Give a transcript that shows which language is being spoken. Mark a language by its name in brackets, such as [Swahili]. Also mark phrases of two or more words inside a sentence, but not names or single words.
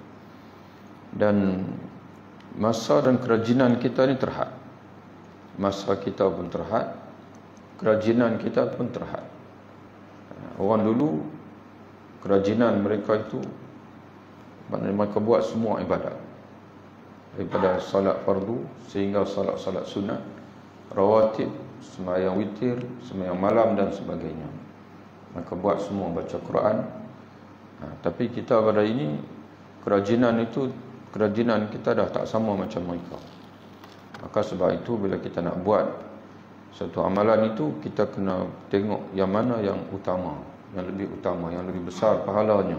[Malay] Dan masa dan kerajinan kita ni terhad. Masa kita pun terhad, kerajinan kita pun terhad. Orang dulu, kerajinan mereka itu, mereka buat semua ibadat, daripada salat fardu sehingga salat-salat sunat, rawatib, sembahyang witir, sembahyang malam dan sebagainya. Maka buat semua, baca Quran. Tapi kita pada ini, kerajinan kita dah tak sama macam mereka. Maka sebab itu bila kita nak buat satu amalan itu, kita kena tengok yang mana yang utama, yang lebih utama, yang lebih besar pahalanya.